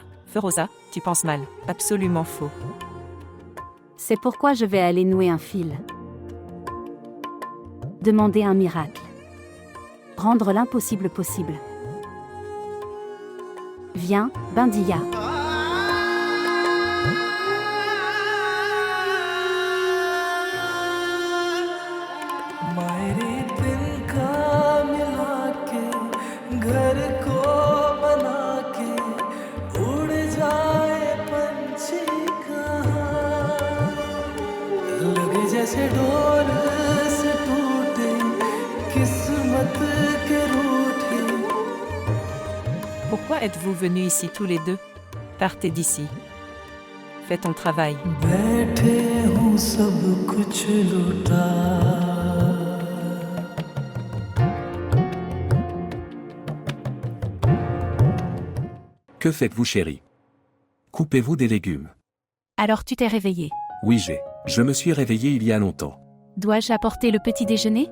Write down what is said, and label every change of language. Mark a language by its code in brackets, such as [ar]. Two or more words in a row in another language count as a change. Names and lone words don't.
[fr] Feroza, tu penses mal. Absolument faux. C'est pourquoi je vais aller nouer un fil. Demander un miracle. Rendre l'impossible possible. Viens, Bindiya. [hi] मायरे दिन का मिला के घर को बना के उड़ जाए पंछी कहाँ लगे जैसे डोर से टूटे किस्मत के रूठे. [fr] Pourquoi êtes-vous venus ici tous les deux? Partez d'ici. Fais ton travail. [hi] बैठे हूँ सब कुछ लुटा. [fr] Que faites-vous, chérie? Coupez-vous des légumes? Alors tu t'es réveillé. Oui, je me suis réveillé il y a longtemps. Dois-je apporter le petit déjeuner?